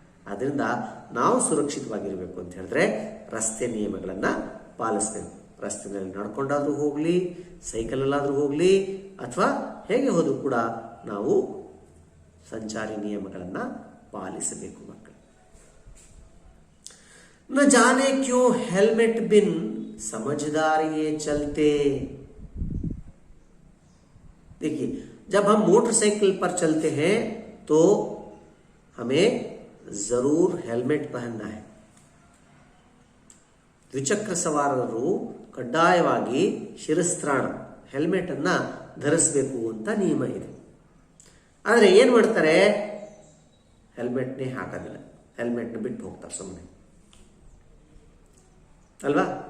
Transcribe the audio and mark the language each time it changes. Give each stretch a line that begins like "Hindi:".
Kannada: ಆದ್ದರಿಂದ ನಾವು ಸುರಕ್ಷಿತವಾಗಿರಬೇಕು ಅಂತ ಹೇಳಿದ್ರೆ ರಸ್ತೆ ನಿಯಮಗಳನ್ನು ಪಾಲಿಸಬೇಕು। ರಸ್ತೆಯಲ್ಲಿ ನಡ್ಕೊಂಡಾದ್ರೂ ಹೋಗಲಿ, ಸೈಕಲಲ್ಲಾದರೂ ಹೋಗಲಿ ಅಥವಾ ಹೇಗೆ ಹೋದ್ರೂ ಕೂಡ ನಾವು ಸಂಚಾರಿ ನಿಯಮಗಳನ್ನು ಪಾಲಿಸಬೇಕು ಮಕ್ಕಳು।
Hindi: न जाने क्यों हेलमेट बिन समझदारी ये चलते। देखिए, जब हम मोटरसाइकिल पर चलते हैं तो हमें जरूर हेलमेट पहनना है।
Kannada: ದ್ವಿಚಕ್ರ ಸವಾರರು ಕಡ್ಡಾಯವಾಗಿ ಶಿರಸ್ತ್ರಾಣ ಹೆಲ್ಮೆಟ್ ಅನ್ನ ಧರಿಸಬೇಕು ಅಂತ ನಿಯಮ ಇದೆ। ಆದರೆ ಏನು ಮಾಡ್ತಾರೆ, ಹೆಲ್ಮೆಟ್ನೇ ಹಾಕೋದಿಲ್ಲ, ಹೆಲ್ಮೆಟ್ನ ಬಿಟ್ಟು ಹೋಗ್ತಾರೆ ಸುಮ್ಮನೆ ಅಲ್ವಾ।